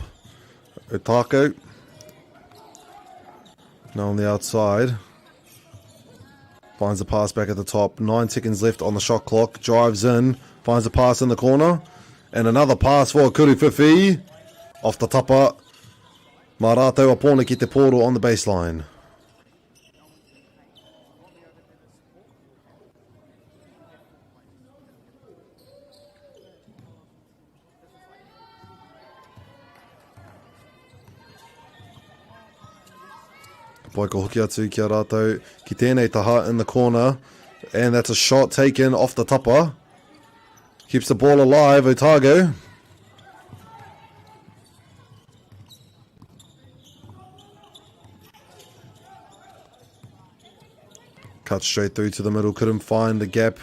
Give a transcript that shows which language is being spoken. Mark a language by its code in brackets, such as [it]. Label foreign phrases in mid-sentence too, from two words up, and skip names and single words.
[en] Otago. Now on the outside. Finds the pass back at the top. 9 seconds left on the shot clock. Drives in. Finds a pass in the corner. And another pass for Kuriwhiwhi. Off the [mi] tapa. Mā rātou apōna ki te pōro [en] on the baseline. [mi] Poiko hoki atu ki a rātou ki tēnei taha [en] in the corner, and that's a shot taken off the tapa. Keeps the ball alive, Otago. Cut straight through to the middle, couldn't find the gap.